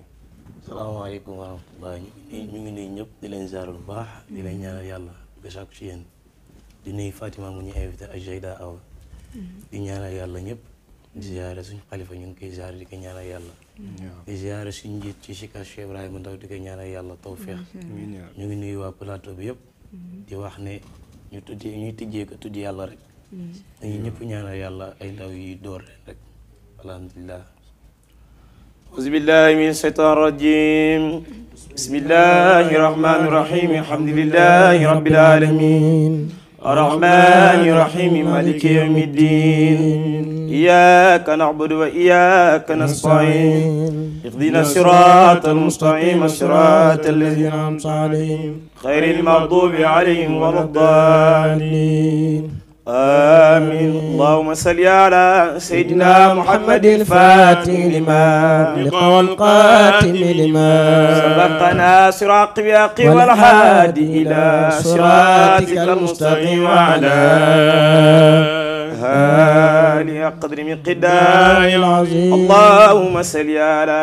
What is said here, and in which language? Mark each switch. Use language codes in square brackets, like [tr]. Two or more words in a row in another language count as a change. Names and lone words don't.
[ar] السلام عليكم ورحمة الله [wo] ñu ngi nuyu ñëpp di leen ziar bu baax di leen ñaanal yàlla ba sàkku ci yéen di nuyu Fatima mu ñu invité ak Zeyda Awa di ñaanal yàlla ñëpp di ziare suñu xalifa ñu ngi koy ziare di ko ñaanal yàlla di ziare suñu njiit ci Sika Cheikh Ibrahima Ndaw di ko ñaanal yàlla tawfeex ñu ngi nuyu waa plateau bi yëpp di wax ne ñuy tijjee ko tudd yàlla rek dañuy ñëpp ñaanal yàlla ay ndaw yi door leen rek alhamdulilah. [ar] أعوذ بالله من الشيطان الرجيم بسم الله الرحمن الرحيم الحمد لله رب العالمين الرحمن الرحيم مالك يوم الدين إياك نعبد وإياك نستعين اهدنا الصراط المستقيم صراط الذين أنعمت عليهم غير المغضوب عليهم ولا الضالين آمين اللهم صل على سيدنا محمد الفاتح لما والقاتم لما سبقنا صراط الحق والهادي إلى صراطك المستقيم وعلى آله قدر مقدار العظيم اللهم صل على